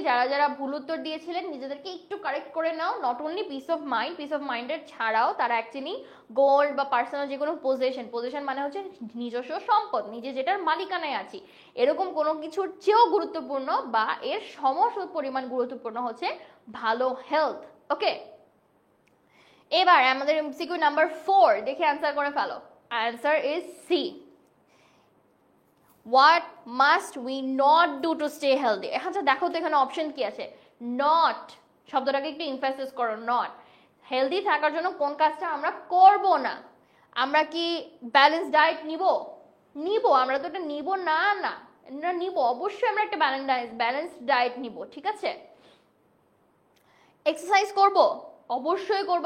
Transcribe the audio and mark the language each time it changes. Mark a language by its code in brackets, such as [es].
[bn] যারা যারা ভুল উত্তর দিয়েছিলেন নিজেদেরকে একটু কারেক্ট করে নাও। নট অনলি পিস অফ মাইন্ডের ছাড়াও তারা অ্যাকচুয়ালি গোল্ড বা পার্সোনাল যে কোনো পজিশন মানে হচ্ছে নিজস্ব সম্পদ, নিজে যেটার মালিকানায় আছি, এরকম কোনো কিছুর চেয়েও গুরুত্বপূর্ণ বা এর পরিমাণ গুরুত্বপূর্ণ হচ্ছে ভালো হেলথ। ওকে, এবার আমাদের এমসিকিউ নাম্বার 4 দেখে অ্যান্সার করে ফেলো। [en] Answer is C. What must we not do to stay healthy? [bn] আচ্ছা দেখো তো এখানে অপশন কি আছে। নট শব্দটাকে একটু এমফাসিস করো। নট, হেলদি থাকার জন্য কোন কাজটা আমরা করব না? আমরা কি ব্যালেন্স ডায়েট নিব? আমরা তো এটা নিব না। আমরা নিব, অবশ্যই আমরা একটা ব্যালেন্স ডায়েট নিব। ঠিক আছে, এক্সারসাইজ করব, অবশ্যই করব।